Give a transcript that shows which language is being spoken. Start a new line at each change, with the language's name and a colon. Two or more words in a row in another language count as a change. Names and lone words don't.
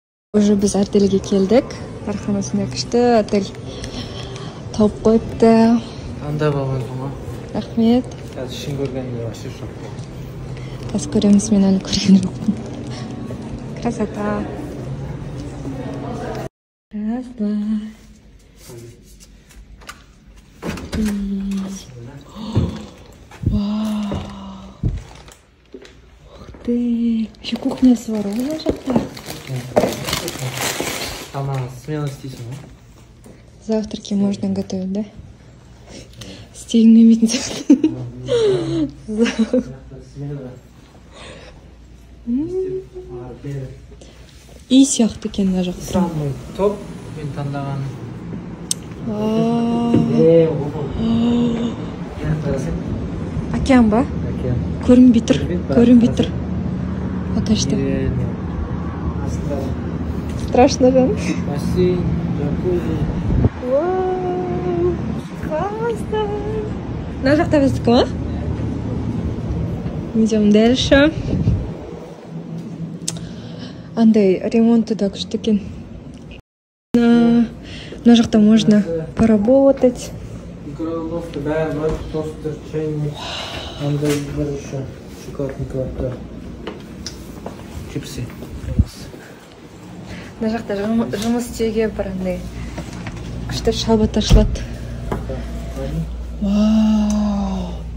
Kazakh: Уже біз отельге келдік. Арханасында күшті отель тауып қойыпты. Анда болған соң. Рахмет. Қазір шын көргенде вообще жоқ. Қазір көреміз, мен әлі көрген жоқпын.
Russian: Красота. Раз, два. Вау. Ух ты.
Kazakh: Еще кухнясы бар, ғой жақта.
Russian: Сама смело
Kazakh: істейсің ғой.
Russian: Завтраки можно готовить,
Kazakh: да? Стегін емейтін сияқты. Үй сияқты екен мына жақта.
Russian: Самый топ
Kazakh: мен таңдаған. Океан ба? Көрінбей тұр. Көрінбей тұр.
Russian: Пока что. Страшно,
Kazakh: жан.
Russian: Бассейн, джакузи. Вау, классно.
Kazakh: Мына жақта біздікі ма?
Russian: Идем дальше.
Kazakh: Андай ремонты да күшті екен. Мына жақта
Russian: можно поработать.
Kazakh: Микроволновка бәрі бар, тостер, чайник. Андай бір
Russian: еще шоколадный
Kazakh: бар.
Russian: Чипсы.
Kazakh: Мына жақта жұмыс істеуге бір андай күшті шалбат ашылады. Вау.